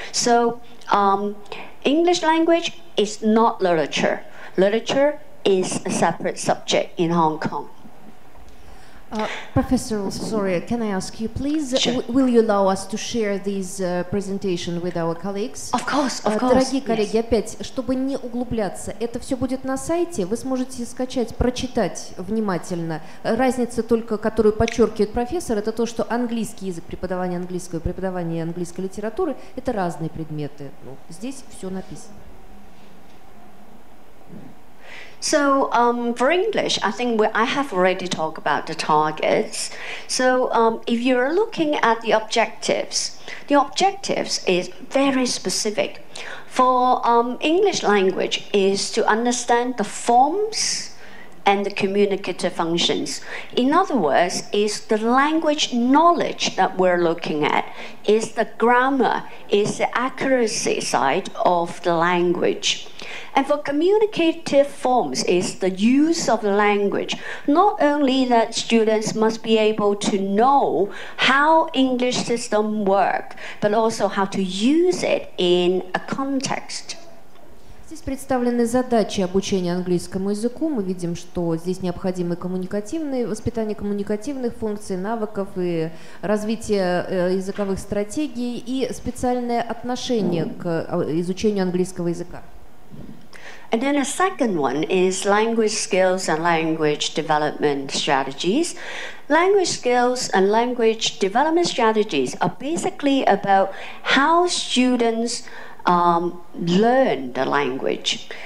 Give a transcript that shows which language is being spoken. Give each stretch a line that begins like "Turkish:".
English: So English language is not literature. Literature is a separate subject in Hong Kong. Professor, sorry, can I ask you, please, Sure. will you allow us to share this presentation with our colleagues? Of course, of course.
Russian: Дорогие коллеги, опять, чтобы не углубляться, это все будет на сайте, вы сможете скачать, прочитать внимательно. Разница только, которую подчеркивает профессор, это то, что английский язык, преподавание английского и преподавание английской литературы – это разные предметы. Ну, здесь все написано.
English: So for English, I think I have already talked about the targets. So if you're looking at the objectives is very specific. For English language is to understand the forms and the communicative functions. In other words, is the language knowledge that we're looking at, is the grammar, is the accuracy side of the language. And for communicative forms is the use of the language. Not only that students must be able to know how English system work, but also how to use it in a context.
Russian: Здесь представлены задачи обучения английскому языку. Мы видим, что здесь необходимы воспитание коммуникативных функций, навыков и развитие языковых стратегий и специальное отношение к изучению английского языка.
English: And then a second one is language skills and language development strategies. Language skills and language development strategies are basically about how students learn the language.